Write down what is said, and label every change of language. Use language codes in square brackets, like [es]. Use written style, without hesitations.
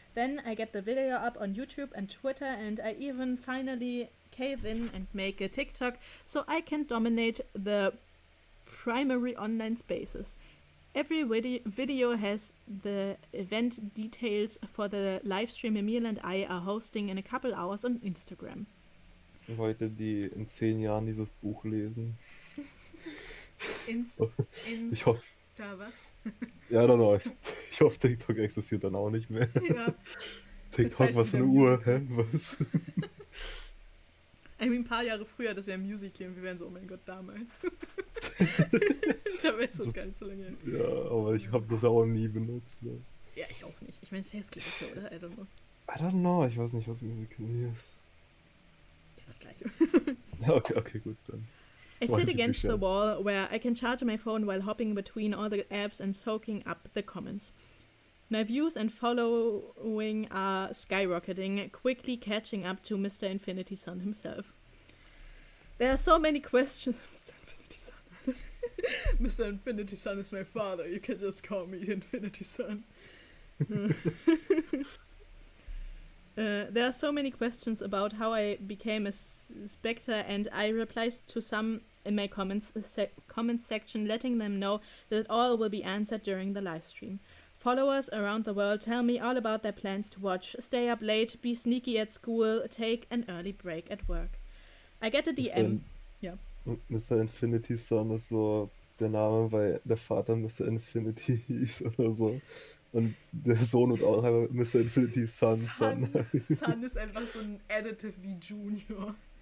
[en] Then I get the video up on YouTube and Twitter, and I even finally cave in and make a TikTok so I can dominate the primary online spaces. Every video has the event details for the livestream Emil and I are hosting in a couple hours on Instagram. [de] Leute, die in 10 Jahren dieses Buch lesen. Ich hoffe... Da was? Ja, no. Ich hoffe, TikTok existiert dann auch nicht mehr. Ja. TikTok, das heißt, was für eine Uhr? Hä? Was? Ein paar Jahre früher, das wäre ein Musical und wir wären so, oh mein Gott, damals. Da wäre es das gar nicht so lange. Ja, aber ich habe das auch nie benutzt. Ne? Ja, ich auch nicht. Ich meine, es ist ja das Gleiche, oder? [en] I don't know. [de] Ich weiß nicht, was Musical ist. Ja, das Gleiche. Okay, gut, dann. [en] I sit against the wall where I can charge my phone while hopping between all the apps and soaking up the comments. My views and following are skyrocketing, quickly catching up to Mr. Infinity Sun himself. There are so many questions. Mr. Infinity Sun. Mr. Infinity Sun is my father. You can just call me Infinity Sun. There are so many questions about how I became a Spectre, and I replied to some in my comments section, letting them know that all will be answered during the live stream. Followers around the world tell me all about their plans to watch, stay up late, be sneaky at school, take an early break at work. I get a DM. [de] Ja. Mr. Infinity Sun ist so der Name, weil der Vater Mr. Infinity hieß oder so. Und der Sohn und auch einfach Mr. Infinity Sun. Sun ist einfach so ein Additive wie Junior.